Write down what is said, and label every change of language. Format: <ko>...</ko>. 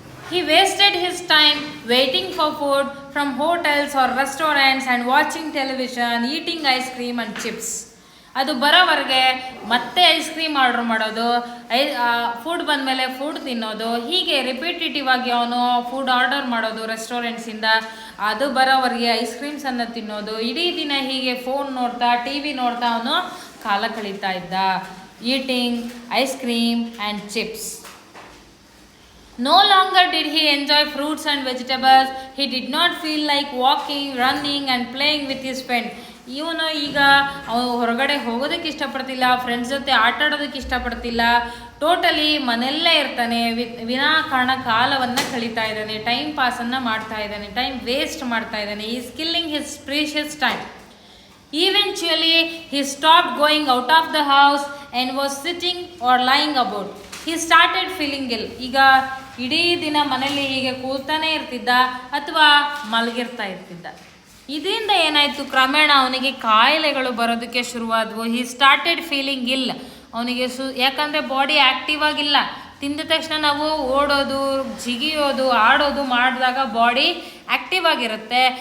<en>He wasted his time waiting for food from hotels or restaurants and watching television, eating ice cream and chips.</en> <kn>ಅದು ಬರೋವರೆಗೆ ಮತ್ತೆ ice cream order ಮಾಡೋದು, food ಬಂದಮೇಲೆ food ತಿನ್ನೋದು, ಹೀಗೆ repetitive ಆಗಿ ಅವನು food order ಮಾಡೋದು ರೆಸ್ಟೋರೆಂಟ್ಸಿಂದ. ಅದು ಬರೋವರೆಗೆ ಐಸ್ ಕ್ರೀಮ್ಸನ್ನು ತಿನ್ನೋದು. ಇಡೀ ದಿನ ಹೀಗೆ ಫೋನ್ ನೋಡ್ತಾ, ಟಿ ವಿ ನೋಡ್ತಾ ಅವನು ಕಾಲ ಕಳೀತಾ ಇದ್ದ.</kn> <en>Eating ice cream and chips. No longer did he enjoy fruits and vegetables. He did not feel like walking, running and playing with his friend.</en> <kn>ಇವನು ಈಗ ಅವನು ಹೊರಗಡೆ ಹೋಗೋದಕ್ಕೆ ಇಷ್ಟಪಡ್ತಿಲ್ಲ, ಫ್ರೆಂಡ್ಸ್ ಜೊತೆ ಆಟ ಆಡೋದಕ್ಕೆ ಇಷ್ಟಪಡ್ತಿಲ್ಲ. ಟೋಟಲಿ ಮನೆಯಲ್ಲೇ ಇರ್ತಾನೆ. ವಿನಾಕಾರಣ ಕಾಲವನ್ನು ಕಳೀತಾ ಇದ್ದಾನೆ, ಟೈಮ್ ಪಾಸನ್ನು ಮಾಡ್ತಾ ಇದ್ದಾನೆ, ಟೈಮ್ ವೇಸ್ಟ್ ಮಾಡ್ತಾ ಇದ್ದಾನೆ.</kn> <en>Is killing his precious time. Eventually, he stopped going out of the house and was sitting or lying about. He started feeling ill.</en> <kn>ಈಗ ಇಡೀ ದಿನ ಮನೇಲಿ ಹೀಗೆ ಕೂತಾನೆ ಇರ್ತಿದ್ದ ಅಥವಾ ಮಲಗಿರ್ತಾ ಇರ್ತಿದ್ದ. ಇದರಿಂದ ಏನಾಯಿತು, ಕ್ರಮೇಣ ಅವನಿಗೆ ಕಾಯಿಲೆಗಳು ಬರೋದಕ್ಕೆ ಶುರುವಾದವು.</kn> <en>He started feeling ill.</en> <kn>ಅವನಿಗೆ ಯಾಕಂದರೆ ಬಾಡಿ ಆ್ಯಕ್ಟಿವ್ ಆಗಿಲ್ಲ. ತಿಂದ ತಕ್ಷಣ ನಾವು ಓಡೋದು, ಜಿಗಿಯೋದು, ಆಡೋದು ಮಾಡಿದಾಗ ಬಾಡಿ ಆ್ಯಕ್ಟಿವ್ ಆಗಿರುತ್ತೆ.</kn>